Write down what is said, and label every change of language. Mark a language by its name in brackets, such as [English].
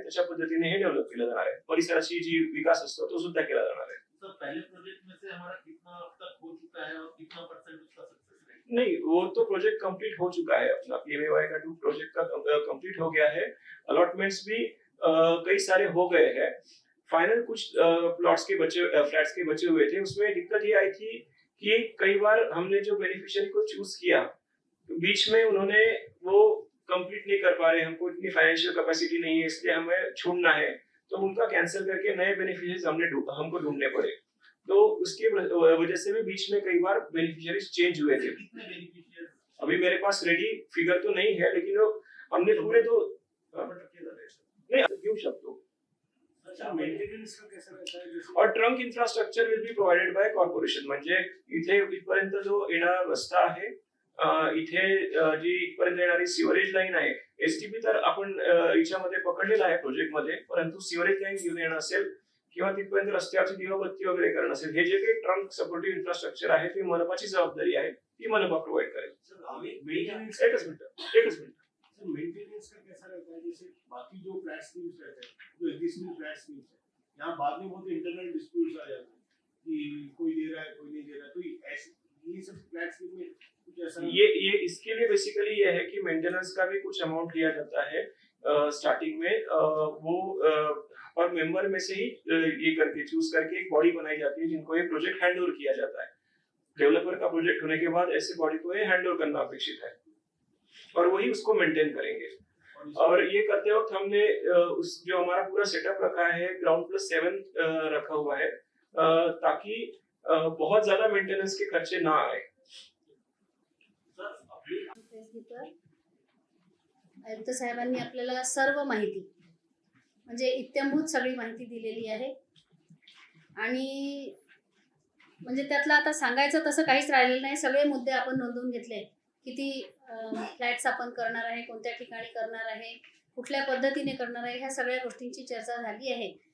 [Marathi] त्याच्या पद्धतीने हे डेव्हलप केलं जाणार आहे. परिसराची जी विकास असतो तो सुद्धा केला जाणार आहे. [Hindi] सर, पहले प्रोजेक्ट में से हमारा कितना अब तक हो चुका है और कितना परसेंट उसका सक्सेस रेट? नहीं, वो तो प्रोजेक्ट कंप्लीट हो चुका है अपना। पीएमएवाई का 2 प्रोजेक्ट का कंप्लीट हो गया है। अलॉटमेंट्स भी कई सारे हो गए हैं। फाइनल कुछ प्लॉट्स के बचे फ्लैट्स के बचे हुए थे। उसमें दिक्कत ये आई थी कि कई बार हमने जो बेनिफिशियरी को चूज किया, बीच में उन्होंने वो कंप्लीट नहीं कर पा रहे, हमको इतनी फाइनेंशियल कैपेसिटी नहीं है, इसलिए हमें छोड़ना है, तो उनका कैंसिल करके नए बेनिफिशियरीज हमको ढूंढने पड़े। तो उसकी वजह से भी बीच में कई बार बेनिफिशियरीज चेंज हुए थे। कितने बेनिफिशियरी? अभी मेरे पास रेडी फिगर तो नहीं है, लेकिन वो हमने पूरे तो नहीं [Marathi] घेऊ शकतो। [Hindi] अच्छा, मेंटेनेंस का कैसा रहता है? जैसे और [English] trunk infrastructure will be provided by corporation, [Marathi] म्हणजे इथे इथपर्यंत जो येणारा रस्ता आहे, इथे जी इथपर्यंत येणारी सिवरेज लाईन आहे, एसटीपी तर आपण याच्यामध्ये पकडलेला आहे प्रोजेक्ट मध्ये, परंतु सिवरेज लाईन घेऊन येणं असेल किंवा तिथपर्यंत रस्त्यावरची दिवाबत्ती वगैरे करणं असेल, हे जे काही ट्रंक सपोर्टिव्ह इन्फ्रास्ट्रक्चर आहे ते मनपाची जबाबदारी आहे, ती मनपा प्रोव्हाइड करेल। [Hindi] सर, अभी मेंटेनेंस [Marathi] एकच मिनिट। [Hindi] सर, मेंटेनेंस का कैसा रहता है? जैसे बाकी जो फ्लैट स्कीम्स रहते हैं, जो एग्जिस्टिंग फ्लैट स्कीम्स है, यहाँ बाद में बहुत इंटरनल डिस्प्यूट्स आ जाते हैं कि कोई दे रहा है, कोई नहीं दे रहा है, तो ये सब फ्लैट स्कीम में कुछ ऐसा? ये इसके लिए बेसिकली ये है कि मेंटेनेंस का भी कुछ अमाउंट लिया जाता है स्टार्टिंग में। वो और मेंबर में से ही ये करके चूज करके एक बॉडी बनाई जाती है जिनको ये प्रोजेक्ट हैंड ओवर किया जाता है। डेवलपर का प्रोजेक्ट होने के बाद ऐसे बॉडी को ये हैंड ओवर करना अपेक्षित है और वही उसको मेंटेन करेंगे। और ये करते वक्त हमने उस जो हमारा पूरा सेटअप रखा है ग्राउंड प्लस 7 रखा हुआ है, ताकि बहुत ज्यादा मेंटेनेंस के खर्चे ना आए। सर, अभी [Marathi] फेसबुकवर आयुक्त साहेबांनी आपल्याला सर्व माहिती म्हणजे इत्थंभूत सगळी माहिती दिलेली आहे आणि म्हणजे त्यातलं आता सांगायचं तसं काहीच राहिलेलं नाही. सगळे मुद्दे आपण नोंदवून घेतले. किती फ्लॅट्स आपण करणार आहे, कोणत्या ठिकाणी करणार आहे, कुठल्या पद्धतीने करणार आहे, ह्या सगळ्या गोष्टींची चर्चा झाली आहे.